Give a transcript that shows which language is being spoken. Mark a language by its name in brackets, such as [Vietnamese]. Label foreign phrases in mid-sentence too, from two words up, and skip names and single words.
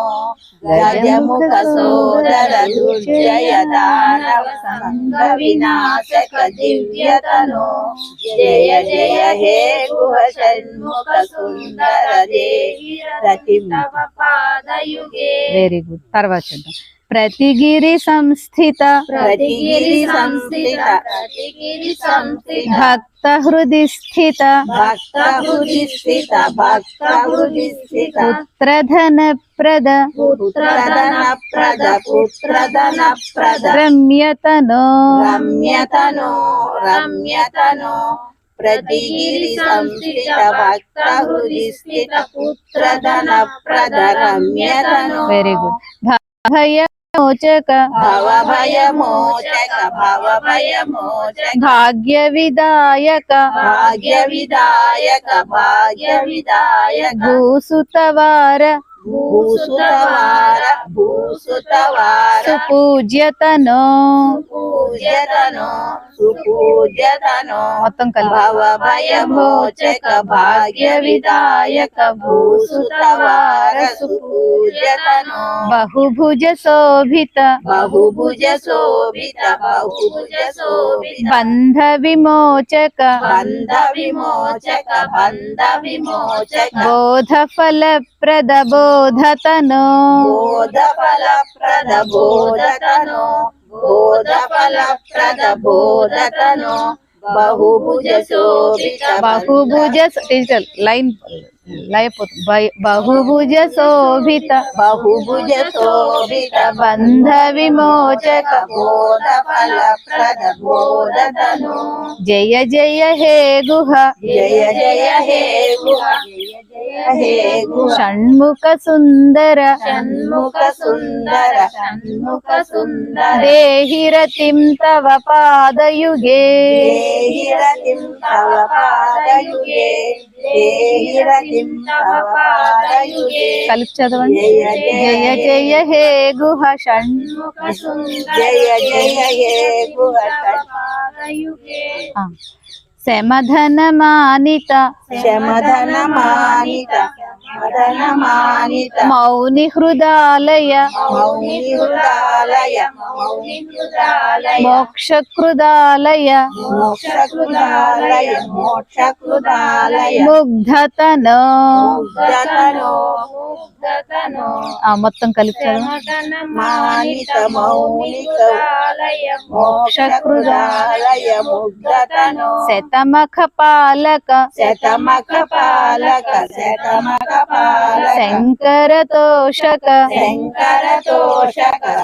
[Sanskrit] గజముఖ సోదర దుర్జయ దానవ సంఘ వినాశక దివ్యతనో. జయ జయ హే గుహ షణ్ముఖ సుందర దేహి రతిం తవ పాదయుగే. [English] very good. [Telugu] తర్వాత చూద్దాం. [Sanskrit] ప్రతిగిరి సంస్థిత प्रतिगिरि संस्थित భక్త హృది స్థిత भक्त हृदि स्थित भक्त हृदि स्थित పుత్రధన ప్రద पुत्रधन प्रद రమ్యతనో रम्यतनो प्रतिगिरि संस्थित भक्त हृदि स्थित पुत्रधन प्रद रम्यतनो [English] very good. భయమోచక [Sanskrit] भवभयमोचक భాగ్య విదాయక भाग्यविदायक భూసుతవార भूसुतवार సుపూజ్యతనో सुपूज्यतनो [Telugu] మొత్తం కలిపి [Sanskrit] भवभयमोचक भाग्यविदायक भूसुतवार सुपूज्यतनो బహుభుజ శోభిత बहुभुज शोभित బంధ విమోచక बन्ध विमोचक బోధ ఫలప్రద బోధతనో बोधफलप्रद बोधतनो बहुभुज शोभित [Telugu] బహుభుజ [English] digital line [Telugu] లయపోతుంది. [Sanskrit] బహుభుజ శోభిత बहुभुज शोभित బంధ విమోచక बोधफलप्रद बोधतनो జయ జయ హే గుహ जय जय हे गुह షణ్ముఖ సుందర षण्मुख सुन्दर దేహి రతిం తవ పాదయుగే देहि रतिं तव पादयुगे [Telugu] కలిపి చదవండి. [Sanskrit] జయ జయ హే గుహ షణ్ముఖ जय जय हे गुह శమధన మానిత शमधन मानित మౌని హృదాలయ मौनि हृदालय మోక్షకృదాలయ मोक्षकृदालय ముగ్ధతనో मुग्धतनो [Telugu] మొత్తం కలిపి చదవండి. [Sanskrit] मानित मौनिक मोक्षकृदालय मुग्धतनो శతమఖ పాలక शतमख पालक శంకర తోషక शंकर तोषक